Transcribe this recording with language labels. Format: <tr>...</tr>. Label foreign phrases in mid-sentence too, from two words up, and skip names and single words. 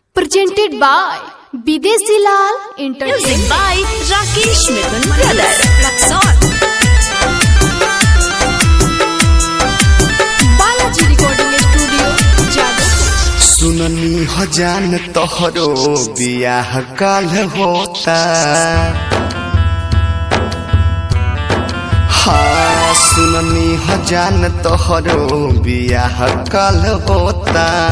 <en>presented by Bidesi Lal Entertainment. Music by Rakesh Mithun Brother Luxor. Balaji Recording Studio, Jadavpur.</en> <bho>सुननी हो जान तोहरो बियाह काल होता। हाँ सुननी हो जान तोहरो बियाह काल होता।</bho>